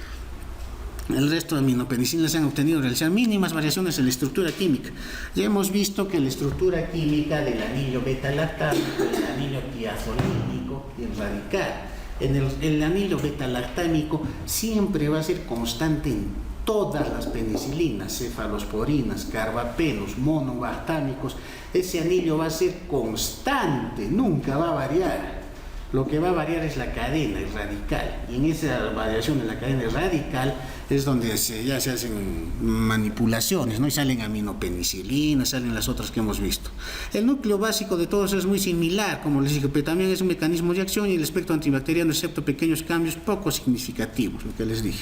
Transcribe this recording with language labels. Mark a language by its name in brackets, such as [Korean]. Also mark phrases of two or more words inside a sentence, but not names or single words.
[Spanish] El resto de aminopenicilinas se han obtenido realizar mínimas variaciones en la estructura química. Ya hemos visto que la estructura química del anillo beta-lactámico, el anillo tiazolínico y el radical. El anillo beta-lactámico siempre va a ser constante en todas las penicilinas, cefalosporinas, carbapenos, monobactámicos. Ese anillo va a ser constante, nunca va a variar. Lo que va a variar es la cadena, el radical. Y en esa variación de la cadena radical es donde ya se hacen manipulaciones, ¿no? Y salen aminopenicilinas, salen las otras que hemos visto. El núcleo básico de todos es muy similar, como les dije, pero también es un mecanismo de acción y el espectro antibacteriano, excepto pequeños cambios poco significativos, lo que les dije.